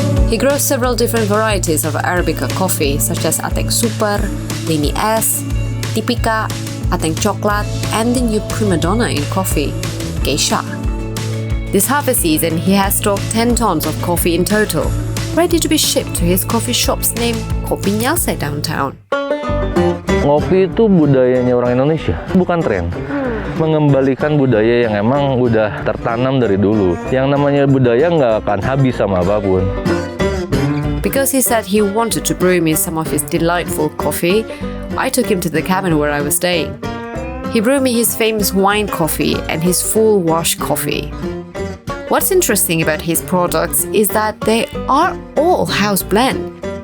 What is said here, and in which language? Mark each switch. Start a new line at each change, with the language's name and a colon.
English: He grows several different varieties of Arabica coffee, such as Ateng Super, Lini S, Tipika, Ateng Coklat, and the new prima donna in coffee, Geisha. This harvest season, he has stocked 10 tons of coffee in total, ready to be shipped to his coffee shops named Kopi Nyalse downtown.
Indonesian: Ngopi itu budayanya orang Indonesia, bukan tren. Mengembalikan budaya yang emang udah tertanam dari dulu. Yang namanya budaya nggak akan habis sama apapun.
English: Because he said he wanted to brew me some of his delightful coffee, I took him to the cabin where I was staying. He brewed me his famous wine coffee and his full wash coffee. What's interesting about his products is that they are all house blend.